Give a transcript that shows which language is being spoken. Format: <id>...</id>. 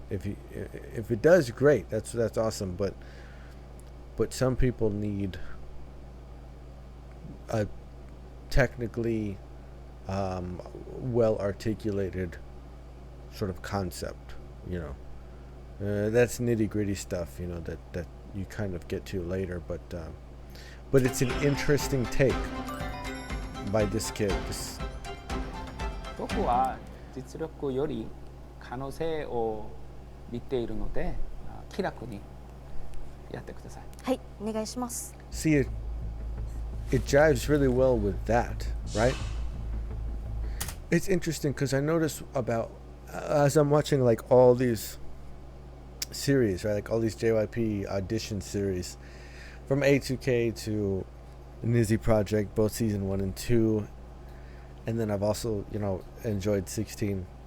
<en>If it does, great. That's awesome. But some people need a technically well articulated sort of concept. You know, that's nitty gritty stuff. You know that you kind of get to later. But it's an interesting take by this kid.</en> <ja>僕は実力より可能性を見ているので気楽にやってください。はい、お願いします。</ja> <en>See, it jives really well with that, right? It's interesting because I notice about as I'm watching like all these series, right? Like all these JYP audition series, from A2K to Nizi Project, both season 1 and 2, and then I've also, you know, enjoyed 16.</en>